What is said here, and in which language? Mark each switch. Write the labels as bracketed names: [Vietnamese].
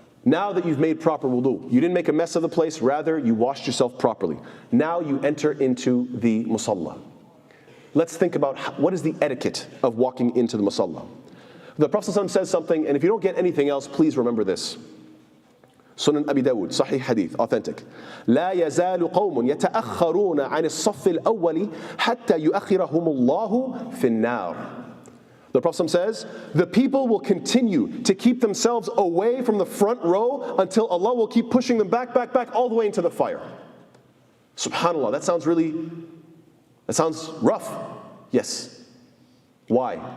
[English] Now that you've made proper wudu, you didn't make a mess of the place, rather you washed yourself properly. Now you enter into the musalla. Let's think about what is the etiquette of walking into the musalla. The Prophet ﷺ says something, and if you don't get anything else, please remember this. Sunan Abi Dawud, Sahih Hadith, authentic. [Arabic] لا يزال قوم يتأخرون عن الصف الأول حتى يؤخرهم الله في النار. [English] The Prophet says, the people will continue to keep themselves away from the front row until Allah will keep pushing them back, all the way into the fire. Subhanallah, that sounds rough. Yes. Why?